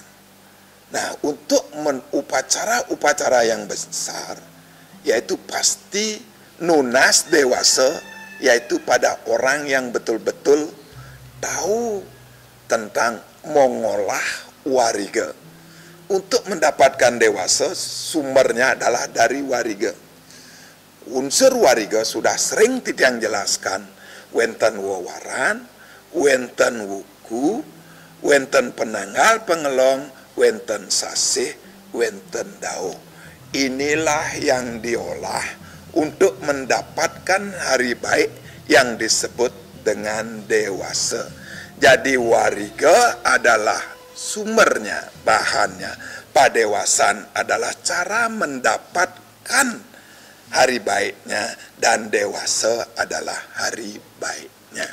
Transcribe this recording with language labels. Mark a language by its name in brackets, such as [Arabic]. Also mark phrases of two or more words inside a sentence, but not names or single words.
[Indonesian] Nah, untuk upacara-upacara yang besar, yaitu pasti nunas dewasa, yaitu pada orang yang betul-betul tahu tentang mengolah wariga. Untuk mendapatkan dewasa, sumbernya adalah dari wariga. unsur wariga sudah sering titiang jelaskan, [Balinese] wenten wawaran, wenten wuku, wenten penanggal pengelong, wenten sasih, wenten dao. [Indonesian] Inilah yang diolah untuk mendapatkan hari baik yang disebut dengan dewasa. Jadi wariga adalah sumbernya, bahannya. Padewasan adalah cara mendapatkan hari baiknya, dan dewasa adalah hari baiknya.